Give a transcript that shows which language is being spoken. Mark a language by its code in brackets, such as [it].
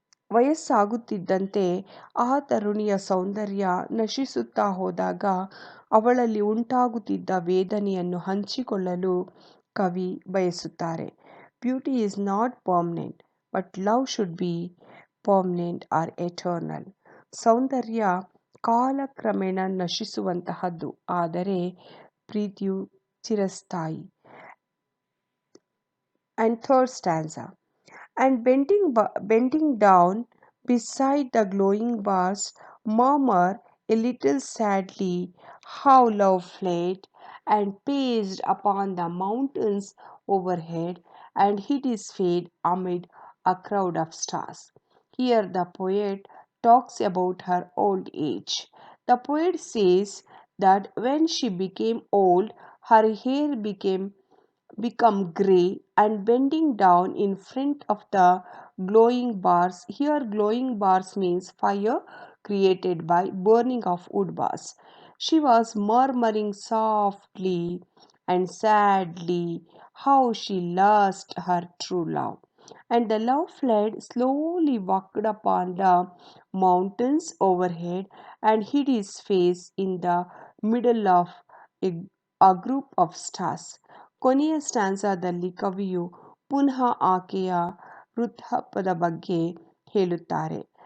[kn] ವಯಸ್ಸಾಗುತ್ತಿದ್ದಂತೆ ಆ ತರುಣಿಯ ಸೌಂದರ್ಯ ನಶಿಸುತ್ತಾ ಹೋದಾಗ ಅವಳಲ್ಲಿ ಉಂಟಾಗುತ್ತಿದ್ದ ವೇದನೆಯನ್ನು ಹಂಚಿಕೊಳ್ಳಲು ಕವಿ ಬಯಸುತ್ತಾರೆ. [en] Beauty is not permanent, but love should be permanent or eternal. [kn] ಸೌಂದರ್ಯ ಕಾಲಕ್ರಮೇಣ ನಶಿಸುವಂತಹದ್ದು, ಆದರೆ ಪ್ರೀತಿಯು ಚಿರಸ್ಥಾಯಿ. [en] And third stanza. And bending down beside the glowing bars, murmur a little sadly how love fled and paced upon the mountains overhead and hid his fate amid a crowd of stars. Here the poet talks about her old age. The poet says that when she became old, her hair become grey, and bending down in front of the glowing bars. Here glowing bars means fire created by burning of wood bars. She was murmuring softly and sadly how she lost her true love. And the love fled, slowly walked upon the mountains overhead, and hid his face in the middle of a, a group of stars. [kn] ಕೊನೆಯ ಸ್ಟ್ಯಾನ್ಸಾದಲ್ಲಿ ಕವಿಯು ಪುನಃ ಆಕೆಯ ವೃದ್ಧಾಪ್ಯದ ಬಗ್ಗೆ ಹೇಳುತ್ತಾರೆ.